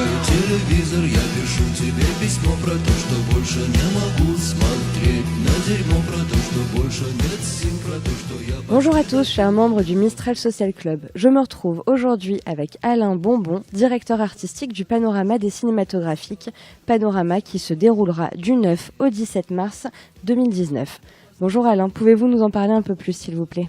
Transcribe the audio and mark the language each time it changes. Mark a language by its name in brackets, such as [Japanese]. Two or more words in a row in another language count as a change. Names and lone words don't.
[Russian] телевизор, я пишу тебе письмо про то, что больше не могу смотреть на дерьмо, про то, что больше нет сил, про то, что я... [French] Bonjour à tous, chers membres du Mistral Social Club. Je me retrouve aujourd'hui avec Alain Bonbon, directeur artistique du Panorama des cinématographiques, Panorama qui se déroulera du 9 au 17 mars 2019. Bonjour Alain, pouvez-vous nous en parler un peu plus s'il vous plaît ?